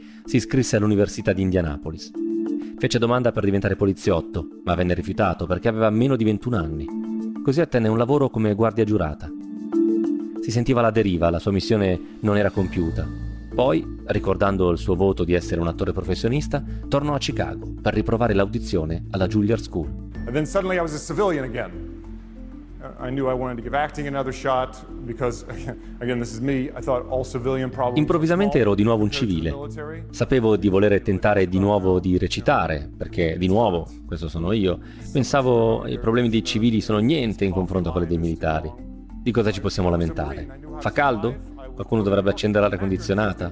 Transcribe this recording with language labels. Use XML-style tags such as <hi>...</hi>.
<it>Si iscrisse all'università di Indianapolis. Fece domanda per diventare poliziotto, ma venne rifiutato perché aveva meno di 21 anni. Così ottenne un lavoro come guardia giurata. Si sentiva alla deriva, la sua missione non era compiuta. Poi, ricordando il suo voto di essere un attore professionista, tornò a Chicago per riprovare l'audizione alla Juilliard School.</it> <en>And then suddenly I was a civilian again. I knew I wanted to give acting another shot because, again, this is me. I thought all civilian problems.</en> <it>Improvvisamente ero di nuovo un civile. Sapevo di volere tentare di nuovo di recitare, perché di nuovo, questo sono io. Pensavo i problemi dei civili sono niente in confronto a quelli dei militari. Di cosa ci possiamo lamentare? Fa caldo? Qualcuno dovrebbe accendere l'aria condizionata?</it>